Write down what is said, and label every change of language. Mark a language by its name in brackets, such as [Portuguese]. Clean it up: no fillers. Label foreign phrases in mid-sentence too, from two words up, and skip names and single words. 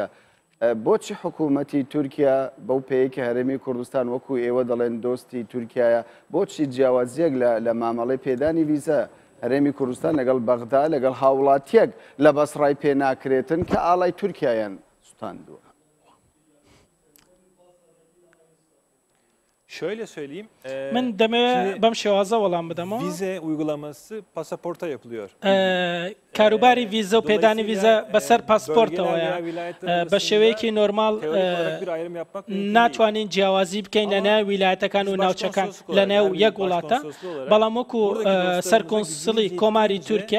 [Central Kurdish] بۆچی حکوومەتی تورکیا بەو پێیەکی هەرێمی کوردستان وەکو ئێوە دەڵێن دۆستی تورکایە بۆچی جیاوازیەک لە مامەڵەی پێدانی ویزە هەرێمی کوردستان لەگەڵ بەغدا لەگەڵ هاوڵاتیەک لە بەسڕای پێ ناکرێتن کە ئاڵای تورکایان سوتاندووە؟ [Turkish] Şöyle söyleyeyim. [Central Kurdish] من دەمەوێت بەم شێوازە وەڵام بدەمەوە. [Turkish] Vize uygulaması pasaporta yapılıyor. [Central Kurdish] کاروباری ویزە و پێدانی ویزە بەسەر پاسپۆرتەوەیە بە شێوەیەکی نۆرمال ناتوانین جیاوازی بکەین لە ناو ویلایەتەکان و ناوچەکان لە نێو یەک وڵاتە بەڵام وەکو سەرکۆنسڵی کۆماری تورکیا